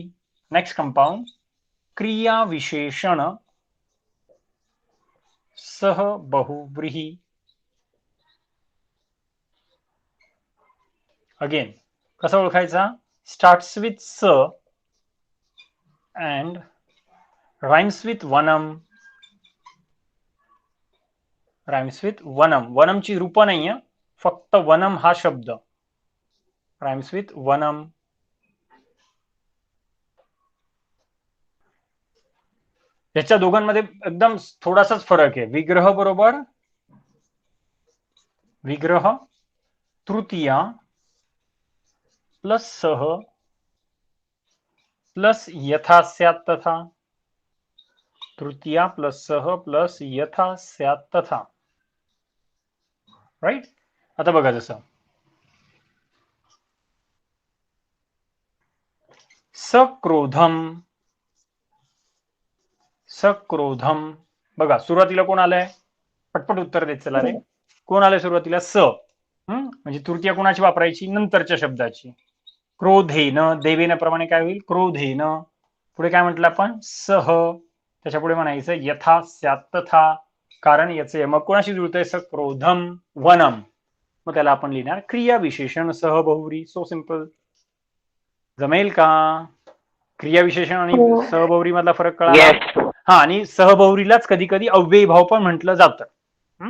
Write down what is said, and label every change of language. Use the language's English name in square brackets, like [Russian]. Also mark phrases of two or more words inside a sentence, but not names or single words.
[Marathi] नेक्स्ट कंपाऊंड क्रिया विशेषण सहबहुव्रीही. अगेन कसा ओळखायचा? [English] Starts with स and rhymes with वनम. Rhymes with वनम. [Marathi] वनमची रूप नाहीये, फक्त वनम हा शब्द. [English] Rhymes with वनम. [Marathi] याच्या दोघांमध्ये एकदम थोडासाच फरक आहे. विग्रह बरोबर विग्रह, तृतीया प्लस सह प्लस [Sanskrit] यथा स्यात् तथा. [Marathi] तृतीया प्लस सह प्लस [Sanskrit] यथा स्यात् तथा. [Marathi] राईट. आता बघा जसं सक्रोधम. सक्रोधम. बघा सुरुवातीला कोण आलंय? पटपट उत्तर देत चला रे. कोण आलंय सुरुवातीला? स. म्हणजे तृतीया कोणाची वापरायची? नंतरच्या शब्दाची. क्रोधेन. देवेन प्रमाणे काय होईल? क्रोधेन. पुढे काय म्हटलं आपण? सह. त्याच्या पुढे म्हणायचं [Sanskrit] यथा स्यात् तथा. [Marathi] कारण याचे मग कोणाशी जुळतंय? [Sanskrit] सक्रोधम वनम. [Marathi] मग त्याला आपण लिहिणार क्रिया विशेषण सह बहुव्री. [English] So simple. [Marathi] जमेल का? क्रिया विशेषण आणि हो. सहबहुरी मधला फरक कळाला? [English] Yes. [Marathi] हा. आणि सहबहुरीलाच कधी कधी अव्ययी भाव पण म्हटलं जातं.